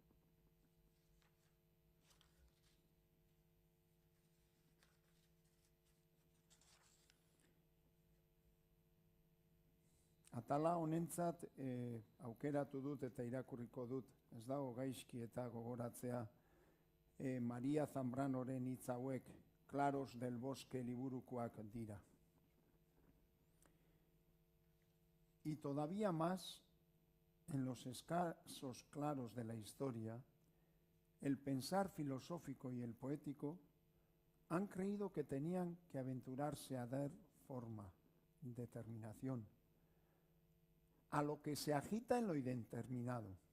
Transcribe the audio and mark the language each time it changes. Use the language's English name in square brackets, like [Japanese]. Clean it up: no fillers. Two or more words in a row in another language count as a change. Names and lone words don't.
[Basque] Atala honentzat aukeratu dut eta irakurriko dut, ez dago gaizki eta gogoratzea, Maria Zambranoren hitz hauek, Claros del Bosque liburukoak dira. [Spanish] Y todavía más, en los escasos claros de la historia, el pensar filosófico y el poético han creído que tenían que aventurarse a dar forma, determinación, a lo que se agita en lo indeterminado.